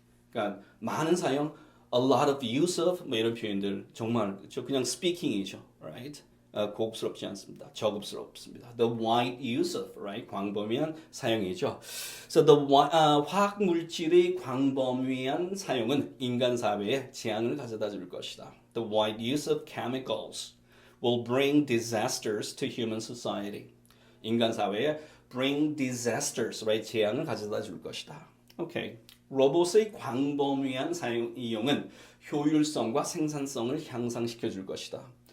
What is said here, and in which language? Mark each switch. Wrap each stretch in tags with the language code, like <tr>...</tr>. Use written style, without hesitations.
<ko>그러니까 많은 사용,</ko> <en>a lot of use of</en> <ko>뭐 이런 표현들 정말 그냥 speaking이죠,</ko> <en>right?</en> <ko>고급스럽지 않습니다. 저급스럽습니다.</ko> <en>The wide use of, right?</en> <ko>광범위한 사용이죠.</ko> <en>So the</en> <ko>화학 물질의 광범위한 사용은 인간 사회에 재앙을 가져다 줄 것이다.</ko> <en>The wide use of chemicals will bring disasters to human society.</en> <ko>인간 사회에</ko> <en>bring disasters, right?</en> <ko>재앙을 가져다 줄 것이다.</ko> <en>Okay.</en> <ko>로봇의 광범위한 사용 이용은 효율성과 생산성을 향상시켜 줄 것이다.</ko>